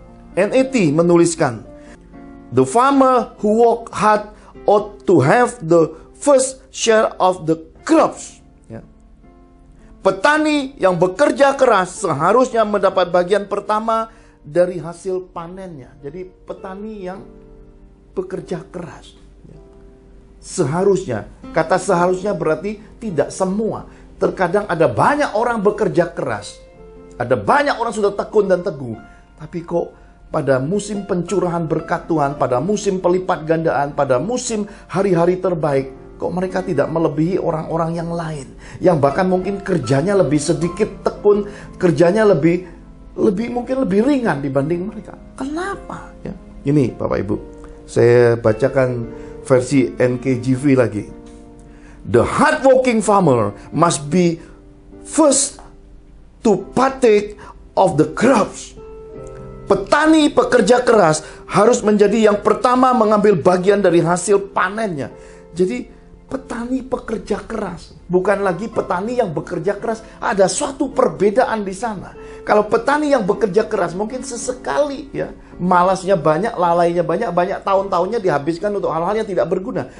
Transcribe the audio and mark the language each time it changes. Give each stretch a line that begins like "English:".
Indonesian: NET menuliskan,
English: the farmer who work hard ought to have the first share of the crops.
Indonesian: Ya. Petani yang bekerja keras seharusnya mendapat bagian pertama dari hasil panennya. Jadi petani yang bekerja keras. Seharusnya, kata seharusnya berarti tidak semua. Terkadang ada banyak orang bekerja keras. Ada banyak orang sudah tekun dan teguh. Tapi kok pada musim pencurahan berkat Tuhan, pada musim pelipat gandaan, pada musim hari-hari terbaik, kok mereka tidak melebihi orang-orang yang lain. Yang bahkan mungkin kerjanya lebih sedikit tekun, kerjanya mungkin lebih ringan dibanding mereka. Kenapa? Ya. Ini Bapak Ibu, saya bacakan versi NKJV lagi.
English: The hardworking farmer must be first to partake of the crops.
Indonesian: Petani pekerja keras harus menjadi yang pertama mengambil bagian dari hasil panennya. Jadi petani pekerja keras, bukan lagi petani yang bekerja keras. Ada suatu perbedaan di sana. Kalau petani yang bekerja keras mungkin sesekali ya, malasnya banyak, lalainya banyak tahun-tahunnya dihabiskan untuk hal-hal yang tidak berguna.